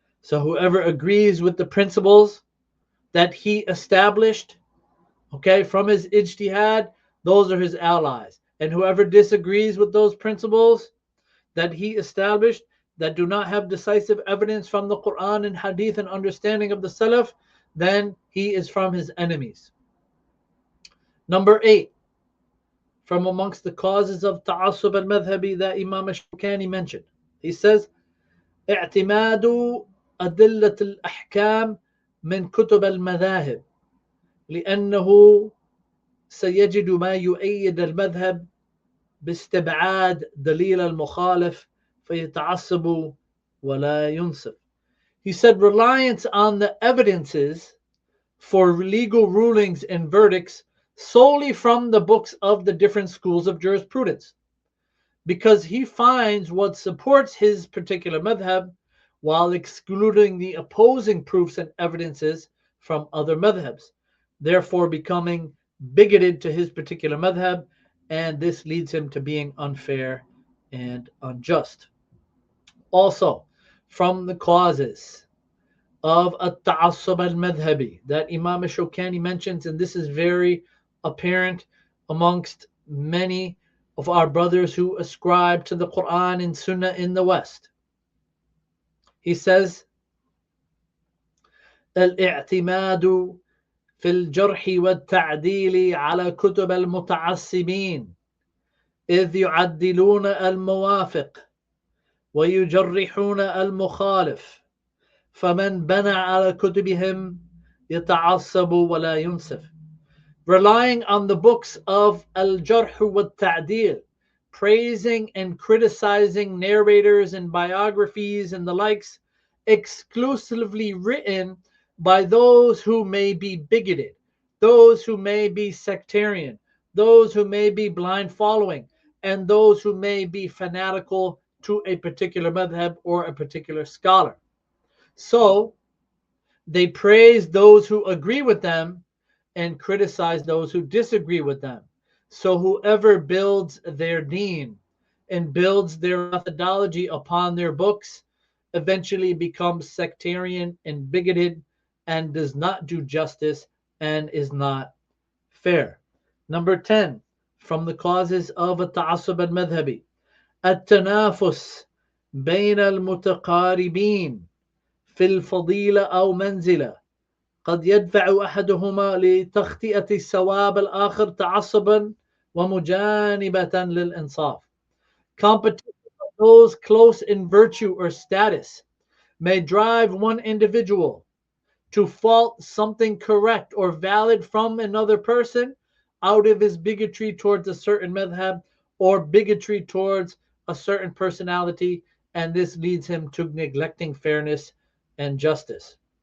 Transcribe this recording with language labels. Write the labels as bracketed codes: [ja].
[en] So whoever agrees with the principles that he established, okay, from his ijtihad, those are his allies. And whoever disagrees with those principles that he established that do not have decisive evidence from the Quran and Hadith and understanding of the Salaf, then he is from his enemies. Number 8, from amongst the causes of ta'assub al-madhhabi that Imam Shawkani mentioned, he says, [ar] اعتماد أدلة الأحكام من كتب المذاهب لأنه سيجد ما يؤيد المذهب باستبعاد دليل المخالف فيتعصب ولا ينصف. [en] He said reliance on the evidences for legal rulings and verdicts solely from the books of the different schools of jurisprudence, because he finds what supports his particular madhab while excluding the opposing proofs and evidences from other madhabs, therefore becoming bigoted to his particular madhab, and this leads him to being unfair and unjust. Also, from the causes of at-ta'assub al-madhhabi that Imam Shawkani mentions, and this is very apparent amongst many of our brothers who ascribe to the Quran and Sunnah in the West. He says, [ar] الاعتماد في الجرح والتعديل على كتب المتعصبين إذ يعدلون الموافق ويجرحون المخالف فمن بنى على كتبهم يتعصب ولا ينصف. [en] Relying on the books of al-jarh wa ta'dil, praising and criticizing narrators and biographies and the likes, exclusively written by those who may be bigoted, those who may be sectarian, those who may be blind following, and those who may be fanatical to a particular madhab or a particular scholar. So they praise those who agree with them and criticize those who disagree with them. So whoever builds their deen and builds their methodology upon their books eventually becomes sectarian and bigoted and does not do justice and is not fair. Number 10, from the causes of a ta'assub al-madhhabi, [ar] التنافس بين المتقاربين في الفضيلة أو منزلة قد يدفع أحدهما لتخطئة الثواب الآخر تعصبا ومجانبة للإنصاف. [en] Competition of those close in virtue or status may drive one individual to fault something correct or valid from another person out of his bigotry towards a certain madhab or bigotry towards a certain personality, and this leads him to neglecting fairness and justice.